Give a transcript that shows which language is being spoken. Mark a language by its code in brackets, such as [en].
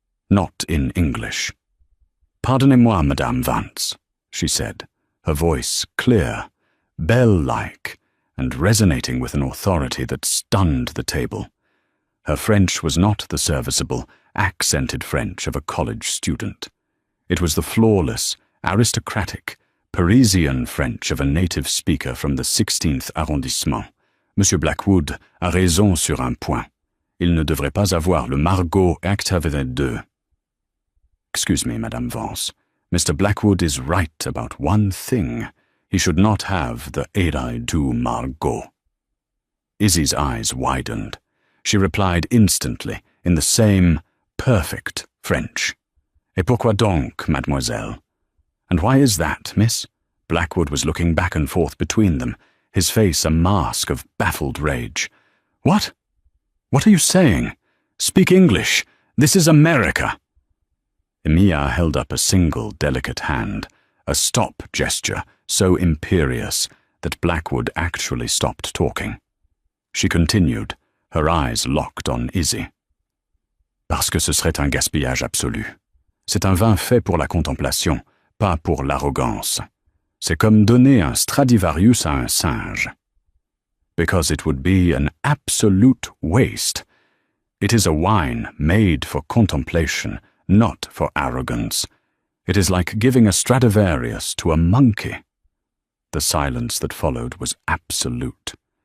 [en] Not in English. [fr] "Pardonnez-moi, Madame Vance," [en] she said, her voice clear, bell-like, and resonating with an authority that stunned the table. Her French was not the serviceable, accented French of a college student. It was the flawless, aristocratic, Parisian French of a native speaker from the 16th arrondissement. [fr] "Monsieur Blackwood a raison sur un point. Il ne devrait pas avoir le Margot activé deux. [en] Excuse me, Madame Vance. Mr. Blackwood is right about one thing. He should not have the Erai du Margot." Izzy's eyes widened. She replied instantly, in the same perfect French. [fr] "Et pourquoi donc, mademoiselle?" [en] "And why is that, miss?" Blackwood was looking back and forth between them, his face a mask of baffled rage. What are you saying? Speak English. This is America. Emiya held up a single delicate hand, a stop gesture so imperious that Blackwood actually stopped talking. She continued, her eyes locked on Izzy. [fr] Parce que ce serait un gaspillage absolu. C'est un vin fait pour la contemplation, pas pour l'arrogance. C'est comme donner un Stradivarius à un singe. [en] Because it would be an absolute waste. It is a wine made for contemplation, not for arrogance. It is like giving a Stradivarius to a monkey. The silence that followed was absolute.